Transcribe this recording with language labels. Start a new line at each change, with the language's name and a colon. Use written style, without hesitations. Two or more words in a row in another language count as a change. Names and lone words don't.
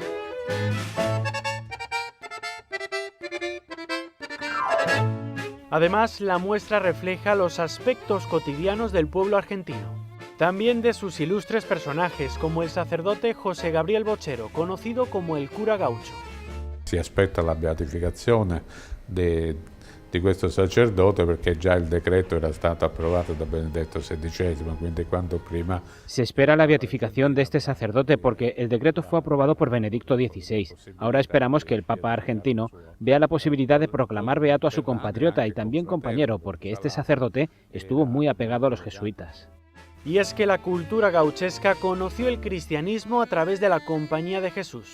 Spanish: Además, la muestra refleja los aspectos cotidianos del pueblo argentino. También de sus ilustres personajes, como el sacerdote José Gabriel Bochero, conocido como el cura gaucho.
Italian: Si aspetta la beatificazione di questo sacerdote perché già il decreto era stato approvato da Benedetto XVI, quindi quanto prima.
Spanish: Se espera la beatificación de este sacerdote porque el decreto fue aprobado por Benedicto XVI. Ahora esperamos que el Papa argentino vea la posibilidad de proclamar beato a su compatriota y también compañero, porque este sacerdote estuvo muy apegado a los jesuitas. Y es que la cultura gauchesca conoció el cristianismo a través de la Compañía de Jesús.